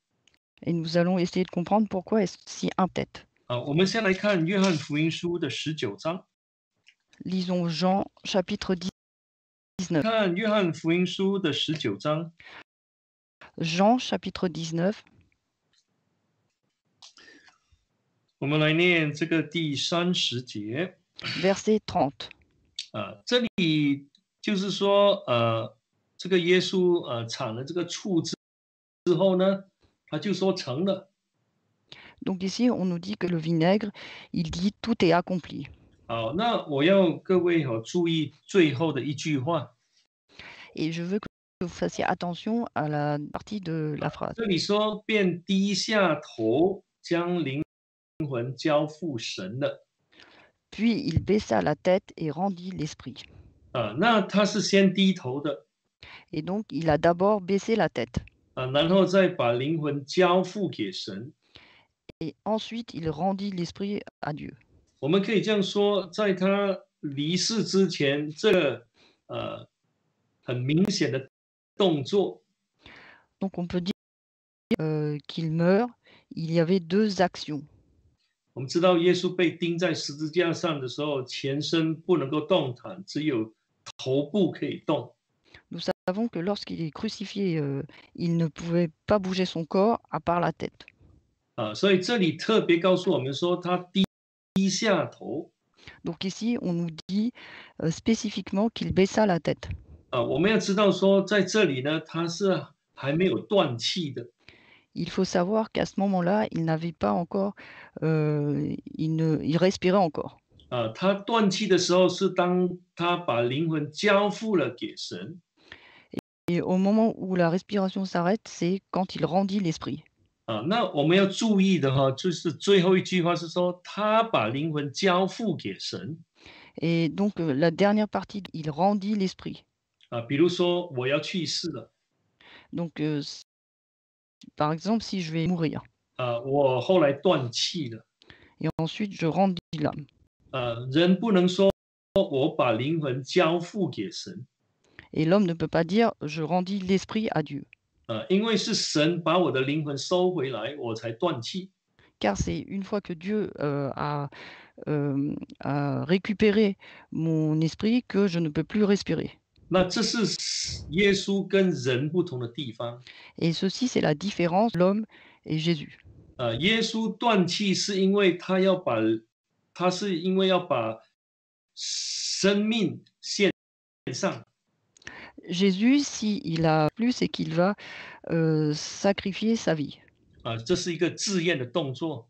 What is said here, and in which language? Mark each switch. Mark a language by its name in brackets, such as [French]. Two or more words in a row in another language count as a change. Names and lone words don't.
[French] Et nous allons essayer de comprendre pourquoi est-ce si important. [Chinese] 我们先来看约翰福音书的19章。 [French] Lisons Jean chapitre 19. [Chinese] 看约翰福音书的19章。 [French] Jean chapitre 19. [Chinese] 我们来念这个第30节。 [French] Verset 30. [Chinese] 这里就是说，这个耶稣产了这个醋之后呢，他就说成了。 [French] Donc ici, on nous dit que le vinaigre, il dit tout est accompli. [Chinese] 好，那我要各位注意最后的一句话。 [French] Et je veux que vous fassiez attention à la partie de la phrase. [Chinese] 这里说便低下头，将灵魂交付神了。 [French] Puis il baissa la tête et rendit l'esprit. [Chinese] 那他是先低头的。 [French] Et donc, il a d'abord baissé la tête. [Chinese] 然后再把灵魂交付给神。 [French] Et ensuite, il rendit l'esprit à Dieu. [Chinese] 我们可以这样说，在他离世之前，这个很明显的动作。 [French] Donc, on peut dire qu'il meurt. Il y avait deux actions. [Chinese] 我们知道耶稣被钉在十字架上的时候，全身不能够动弹，只有头部可以动。 [French] Nous savons que lorsqu'il est crucifié, il ne pouvait pas bouger son corps à part la tête. [Chinese] 所以这里特别告诉我们说，他低下头。 [French] Donc ici, on nous dit spécifiquement qu'il baissa la tête. [Chinese] 我们要知道说，在这里呢，他是还没有断气的。 [French] Il faut savoir qu'à ce moment-là, il n'avait pas encore, il respirait encore. [Chinese] 他断气的时候是当他把灵魂交付了给神。 [French] Et au moment où la respiration s'arrête, c'est quand il rendit l'esprit. [Chinese] 那我们要注意的哈，就是最后一句话是说，他把灵魂交付给神 [French] Et donc la dernière partie, il rendit l'esprit. [Chinese] 比如说我要去世了 [French] Donc par exemple, si je vais mourir [Chinese] 我后来断气了 [French] et ensuite je rendis l'âme. [Chinese] 人不能说我把灵魂交付给神 [French] Et l'homme ne peut pas dire je rendis l'esprit à Dieu, [Chinese] 因为是神把我的灵魂收回来，我才断气 [French] car c'est une fois que Dieu a récupéré mon esprit que je ne peux plus respirer. [Chinese] 那这是耶稣跟人不同的地方 [French] Et ceci, c'est la différence de l'homme et Jésus. [Chinese] 耶稣断气是因为他是因为要把生命献上 [French] Jésus, s'il a plus, c'est qu'il va sacrifier sa vie. [Chinese] 这是一个自愿的动作